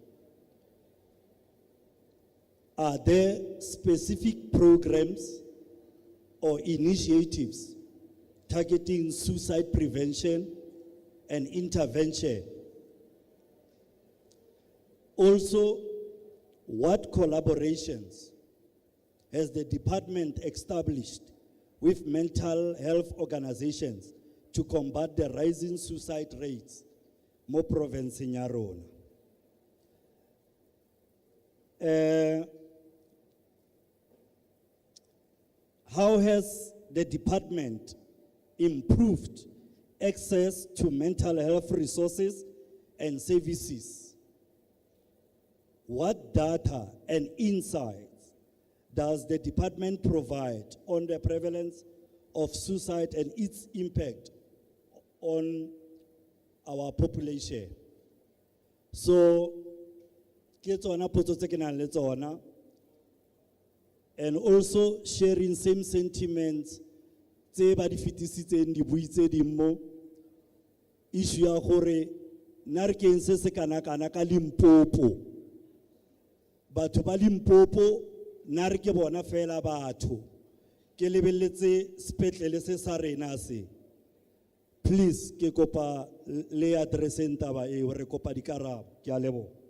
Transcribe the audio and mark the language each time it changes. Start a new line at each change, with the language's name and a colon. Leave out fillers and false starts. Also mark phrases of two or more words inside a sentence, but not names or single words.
English: Are there specific programs or initiatives targeting suicide prevention and intervention? Also, what collaborations has the department established with mental health organizations to combat the rising suicide rates
Tswana: mo provinceng ya rona?
English: How has the department improved access to mental health resources and services? What data and insights does the department provide on the prevalence of suicide and its impact on our population? So,
Tswana: ke tsona potso tse ke nang le tsona,
English: and also sharing same sentiments
Tswana: tse ba di fetisitseng di buitse di mo issue ya gore na re keng se kana ka Limpopo, batho ba Limpopo na re ke bona fela batho ke lebeletse sepetlele se sa rena se. Please ke kopa le addresseng taba e re kopa dikarabo. Ke a leboha.